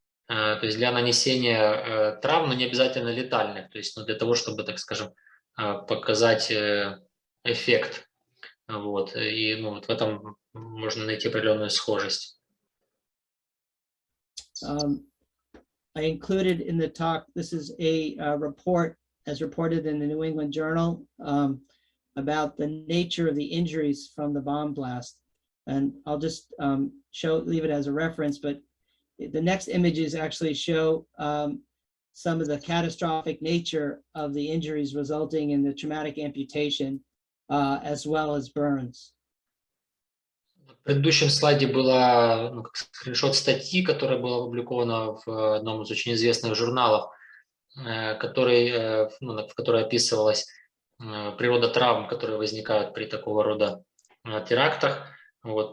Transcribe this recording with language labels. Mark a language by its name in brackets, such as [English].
[Russian] То есть для нанесения травм, но не обязательно летальных, то есть, ну, для того, чтобы, так скажем, показать эффект. Вот. И, ну, вот в этом можно найти определенную схожесть. [English] I included in the talk, this is a report as reported in the New England Journal about the nature of the injuries from the bomb blast. And I'll just leave it as a reference, but the next images actually show some of the catastrophic nature of the injuries resulting in the traumatic amputation as well as burns. [Russian] В предыдущем слайде была, ну, скриншот статьи, которая была опубликована в одном из очень известных журналов, в которой описывалась природа травм, которые возникают при такого рода терактах. Вот.